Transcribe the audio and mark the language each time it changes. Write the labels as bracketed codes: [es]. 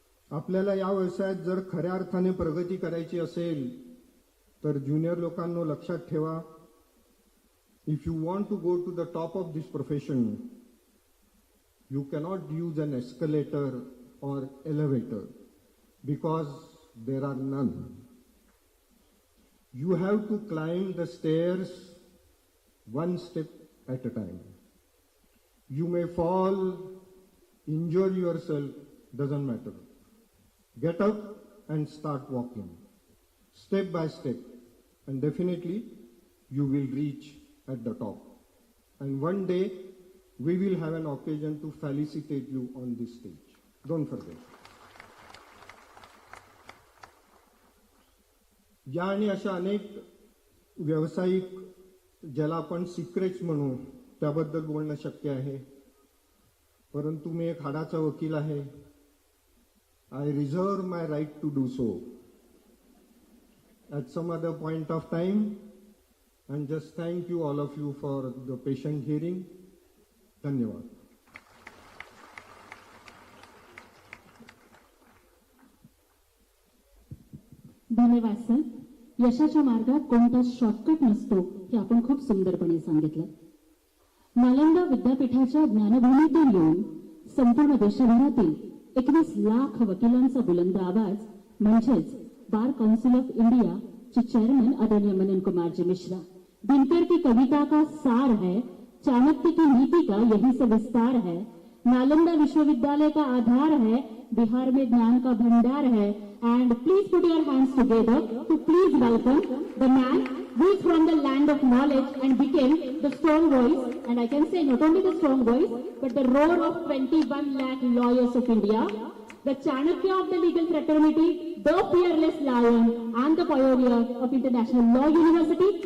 [mr] आपल्याला या व्यवसायात जर खऱ्या अर्थाने प्रगती करायची असेल तर ज्युनियर लोकांनो लक्षात ठेवा, [en] If you want to go to the top of this profession, you cannot use an escalator or elevator because there are none. You have to climb the stairs one step at a time. You may fall, injure yourself, doesn't matter. Get up and start walking, step by step, and definitely you will reach at the top. And one day we will have an occasion to felicitate you on this stage. Don't forget. [mr] या आणि अशा अनेक व्यावसायिक ज्याला आपण secrets म्हणू त्याबद्दल बोलणं शक्य आहे, परंतु मी एक हाडाचा वकील आहे. [en] I reserve my right to do so at some other point of time, and just thank you all of you for the patient hearing. [mr] धन्यवाद. धन्यवाद सर. यशाच्या मार्गात कोणताच शॉर्टकट नसतो हे आपण खूप सुंदरपणे सांगितलं. नालंदा विद्यापीठाच्या ज्ञानभूमीतून येऊन संपूर्ण देशभरातील 21 लाख वकिलांचा बुलंद आवाज म्हणजेच bar council of India K chairman आदरणीय मनन कुमार जी मिश्रा. [hi] दिनकर की कविता का सार है, चाणक्य की नीति का यही सब विस्तार है, नालंदा विश्वविद्यालय का आधार है, बिहार में ज्ञान का भंडार है. [en] And please put your hands together to please welcome the man who is from the land of knowledge and became the strong voice, and I can say not only the strong voice but the roar of 21 lakh lawyers of India, the Chanakya of the legal fraternity, the fearless lion and the pioneer of International Law University.